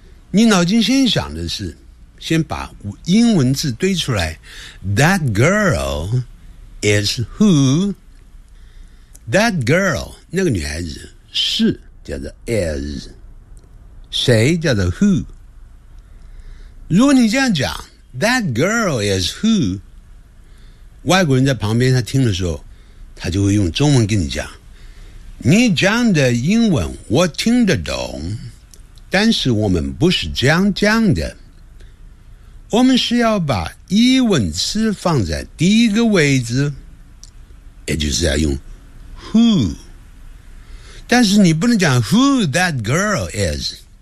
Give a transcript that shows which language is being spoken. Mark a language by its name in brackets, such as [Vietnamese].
[Chinese] 你脑筋先想的是，先把英文字堆出来 ， [English] That girl is who? [Chinese] That girl， 那个女孩子是叫做 is， 谁叫做 who？如果你这样讲 ， [English] That girl is who？ [Chinese] 外国人在旁边他听的时候，他就会用中文跟你讲。你讲的英文我听得懂，但是我们不是这样讲的，我们是要把疑问词放在第一个位置，也就是要用 who， 但是你不能讲 [English] who that girl is，